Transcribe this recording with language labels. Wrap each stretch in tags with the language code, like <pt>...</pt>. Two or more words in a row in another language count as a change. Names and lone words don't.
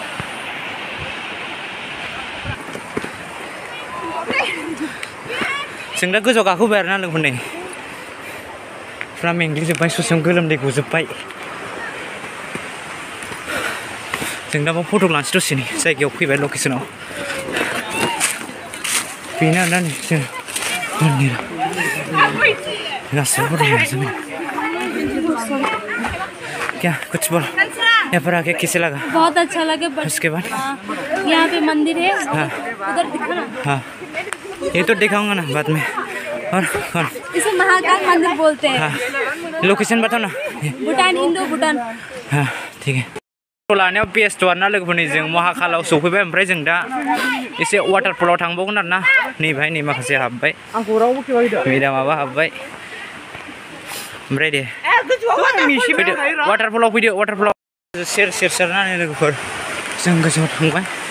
<brx>जों दा गोजौआव गाखोबाय आरोना लोगोफोर नै फुरा मेंग्लिजोब्बाय ससेयाव गोलोमदै गजोब्बाय जों दा बाव फट' लानोसै दसेनि जायगायाव फैबाय लकेसनाव बेनो आरोना नै जों मन्दिरा गासिबो फट' लाजोब्बाय</brx> <hi>क्या कुछ बोल यहाँ पर आके कैसे लगा बहुत अच्छा लगे उसके बाद यहाँ पे मंदिर है हाँ उधर दिखाना हाँ ये तो दिखाऊंगा ना बाद में और इसे महाकाल मंदिर बोलते हैं हाँ लोकेशन बताओ ना भूटान इंडो भूटान हाँ ठीक है</hi> <brx>लानायाव बेस्ट आरोना लोगोफोरनि जों महाकालाव सौफैबाय ओमफ्राय जों दा एसे वाटारफलाव थांबावगोन आरोना नै बाहाय नै माखासे हाबबाय मेदामाबो हाबबाय ओमफ्राय दे फैदो वाटारफलाव फैदो वाटारफलाव सेर सेरनानै लोगोफोर जों गोजौआव थांबाय</brx>